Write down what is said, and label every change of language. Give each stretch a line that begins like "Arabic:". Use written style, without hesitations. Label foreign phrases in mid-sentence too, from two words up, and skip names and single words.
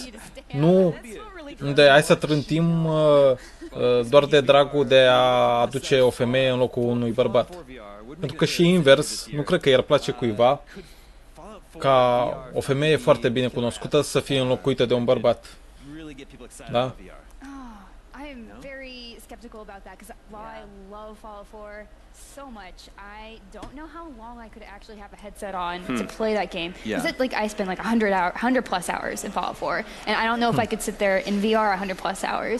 Romanian: Nu unde hai să trântim doar de dragul de a aduce o femeie în locul unui bărbat. Pentru că și invers, nu cred că i-ar place cuiva ca o femeie foarte bine cunoscută să fie înlocuită de un bărbat. Da?
English: Skeptical about that because while I love Fallout 4 so much, I don't know how long I could actually have a headset on to play that game. Because like I spent like 100 plus hours in Fallout 4, and I don't know if I could sit there in VR 100 plus hours.